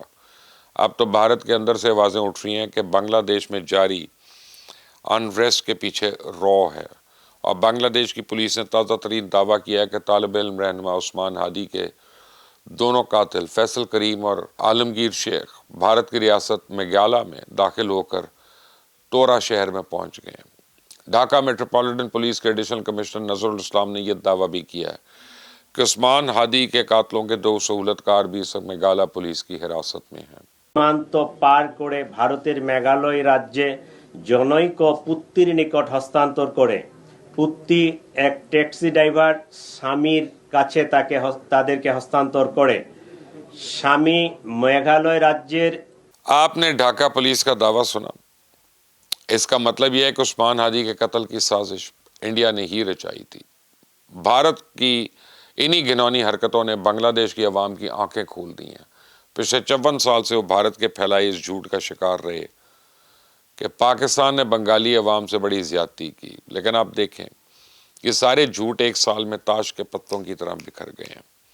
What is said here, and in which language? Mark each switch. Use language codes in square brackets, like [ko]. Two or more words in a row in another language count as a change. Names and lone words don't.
[ur] اب تو بھارت کے اندر سے آوازیں اٹھ رہی ہیں کہ بنگلہ دیش میں جاری انریسٹ کے پیچھے رو ہے، اور بنگلہ دیش کی پولیس نے تازہ ترین دعویٰ کیا ہے کہ طالب علم رہنما عثمان ہادی کے دونوں قاتل فیصل کریم اور عالمگیر شیخ بھارت کی ریاست میگھالیہ میں داخل ہو کر تورا شہر میں پہنچ گئے ہیں. ڈھاکہ میٹروپولیٹن پولیس کے ایڈیشنل کمشنر نظر الاسلام نے یہ دعویٰ بھی کیا ہے کہ عثمان ہادی کے قاتلوں کے 2 سہولت کار بھی اس وقت میگھالیہ پولیس کی حراست میں ہیں. [bn] সীমান্ত পার করে ভারতের মেঘালয় রাজ্যে জনৈক পুত্তির নিকট হস্তান্তর করে পুত্তি এক ট্যাক্সি ড্রাইভার স্বামীর কাছে তাদেরকে হস্তান্তর করে স্বামী মেঘালয় রাজ্যের. [ur] آپ نے ڈھاکہ پولیس کا دعویٰ سنا. اس کا مطلب یہ ہے کہ عثمان ہادی کے قتل کی سازش انڈیا نے ہی رچائی تھی. بھارت کی انہی گھنونی حرکتوں نے بنگلہ دیش کی عوام کی آنکھیں کھول دی ہیں. پچھلے 54 سال سے وہ بھارت کے پھیلائے اس جھوٹ کا شکار رہے کہ پاکستان نے بنگالی عوام سے بڑی زیادتی کی، لیکن آپ دیکھیں یہ سارے جھوٹ ایک سال میں تاش کے پتوں کی طرح بکھر گئے ہیں.